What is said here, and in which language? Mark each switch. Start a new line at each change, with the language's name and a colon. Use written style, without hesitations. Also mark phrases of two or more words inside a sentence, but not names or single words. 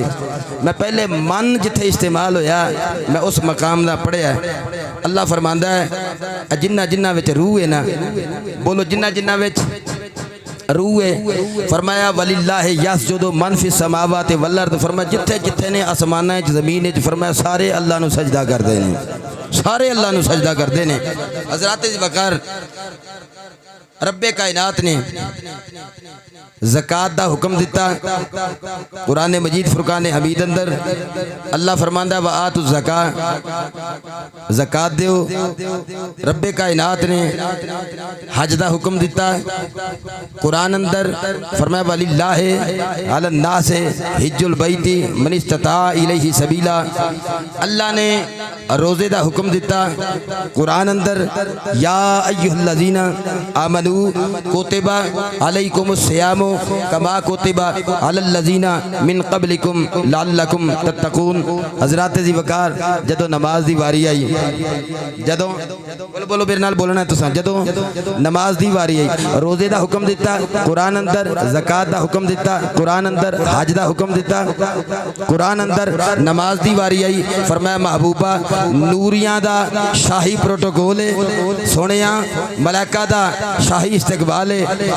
Punjabi: میں پہلے من جتھے استعمال ہویا میں اس مقام دا پڑھیا. اللہ فرماندا ہے جنہاں جنہاں وچ روح ہے نا، بولو جنہاں جنہاں وچ روح ہے، فرمایا
Arabic: ولله يسجد من في السماوات والأرض,
Punjabi: فرمایا جتھے جتھے نے آسماناں چ زمین چ، فرمایا سارے اللہ نوں سجدہ کردے نے، سارے اللہ نوں سجدہ کردے نے. حضرات وقار ربِ کائنات نے زکات دا حکم دتا. قرآن مجید فرقان حمید اندر اللہ فرماندا
Arabic: وآتوا الزكاة,
Punjabi: زکات دو. ربِ کائنات نے حج دا حکم دتا. قرآن اندر فرمایا
Arabic: ولله على الناس حج البيت من استطاع إليه سبيلا.
Punjabi: اللہ نے روزے دا حکم دتا. قرآن اندر
Arabic: يا أيها الذين آمنوا كتب عليكم الصيام كما كتب على الذين من قبلكم لعلكم تتقون.
Punjabi: حضرات ذی وقار جدوں نماز دی واری آئی، جدوں بولو بولو میرے نال بولنا ہے تساں، جدوں نماز دی واری آئی، روزے دا حکم دتا. قرآن اندر زکات دا حکم دتا۔ قرآن اندر حج دا حکم دتا. قرآن اندر نماز دی واری آئی، فرمایا محبوبا نوریاں دا شاہی پروٹوکول ہے، سوہنیا ملائکہ دا شاہی استقبال ہے.